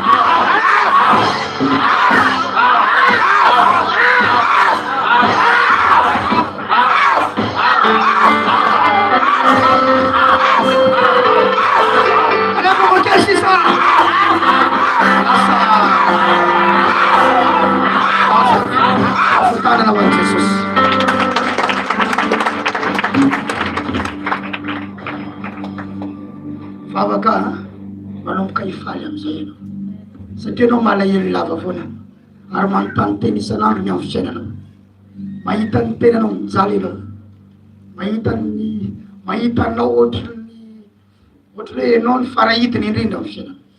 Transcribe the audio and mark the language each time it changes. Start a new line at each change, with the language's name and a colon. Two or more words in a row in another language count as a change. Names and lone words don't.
Portuguese: Allez, vamos testar isso. Nossa, na mão de Jesus. Fala cá.
Malagasy: Manomboka ifaly amizay ianao satria anao malahelo lava foana ary manontany teny isan'andro ny amin'ny fiainanao mahita ny tenanao mijaly anao mahita anao ohatry hoe anao ny farahitiny indrindra amin'ny fiainana